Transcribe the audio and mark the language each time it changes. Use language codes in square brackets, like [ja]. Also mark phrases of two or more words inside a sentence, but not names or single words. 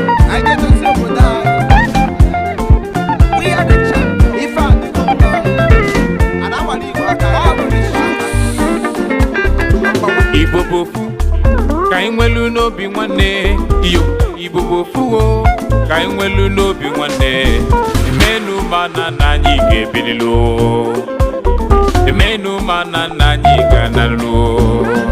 [ig] Anyị ga-edozi obodo anyị. [en] We are the champ. [ig] Ife a dị n'ụwa. [en] And our [ig] Igbo aka ya bụ Igbo. Igbo bụ ofu, ka anyị nwelu n'obi nwanne. Iyo, Igbo bụ ofu o, ka anyị nwelu n'obi nwanne. Emenu ma na nna anyị ga-ebilili o. Emenu ma na nna anyị ga-analụ o.